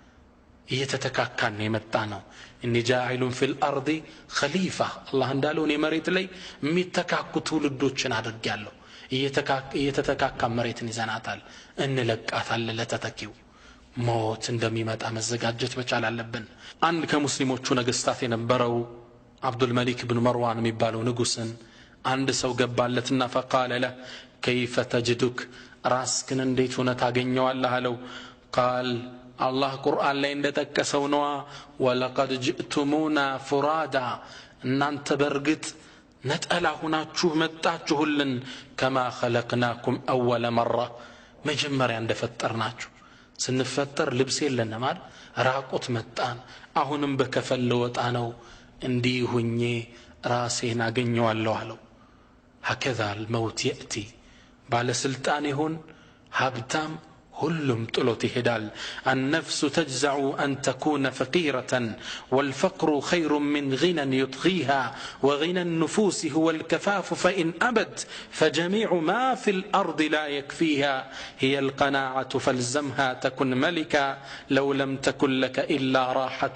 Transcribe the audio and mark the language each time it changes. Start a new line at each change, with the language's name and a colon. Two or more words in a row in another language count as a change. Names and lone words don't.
Amharic: እየተተካካን የመጣ ነው
Arabic: إني جاعل في الأرض خليفة
Amharic: አላህ እንዳለው ነው መሬት ላይ የሚተካኩ ትውልዶችን አድርጋለሁ እየተተካካ መሬትን ይዘናታል እንለቃታል ለተተኪው ሞት እንደሚመጣ መዘጋጀት መቻል አለብን አንድ ከሙስሊሞቹ ነገስታት የነበረው አብዱል መሊክ ኢብኑ መርዋን የሚባለው ንጉስን አንድ ሰው ገባለትና
Arabic: فقال له كيف تجدك
Amharic: ራስክን እንዴት ሆነ ታገኘዋለህ አለው
Arabic: قال الله
Amharic: ቁርአን ላይ እንደተጠቀሰው ነው
Arabic: ولقد جئتمونا فرادا
Amharic: እናንተ በርግጥ ነጠላ ሆናችሁ መጣችሁልን
Arabic: كما خلقناكم اول مره
Amharic: መጀመሪያ እንደፈጠርናችሁ ስንፈጠር ልብስ የለንም አይደል ራቆት መጣን አሁንም በከፈል ለወጣ ነው እንዲህ ሁኜ ራሴን አገኘዋለሁ አለው
Arabic: هكذا الموت ياتي
Amharic: ባለ ስልጣን ይሁን ሀብታም ሁሉም ጥሎት ይሄዳል
Arabic: النفس تجزع أن تكون فقيرة والفقر خير من غنى يطغيها وغنى النفوس هو الكفاف فإن أبت فجميع ما في الأرض لا يكفيها هي القناعة فالزمها تكن ملكا لو لم تكن لك إلا راحة